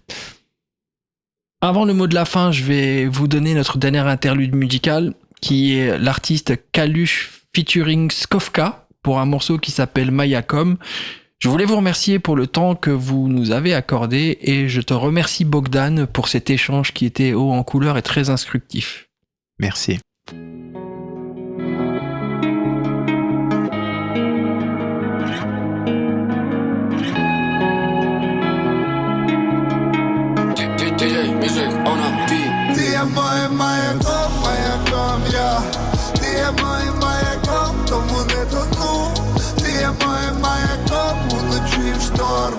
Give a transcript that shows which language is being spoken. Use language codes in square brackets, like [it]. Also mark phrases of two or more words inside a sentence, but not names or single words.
[fr] Avant le mot de la fin, je vais vous donner notre dernière interlude musicale, qui est l'artiste Kalush featuring Skovka pour un morceau qui s'appelle Mayakom. Je voulais vous remercier pour le temps que vous nous avez accordé et je te remercie Bogdan pour cet échange qui était haut en couleur et très instructif. Merci. [uk] Ти є моїм маяком я. Ти є моїм маяком, тому не тону. Ти є моїм маяком уночі в шторм.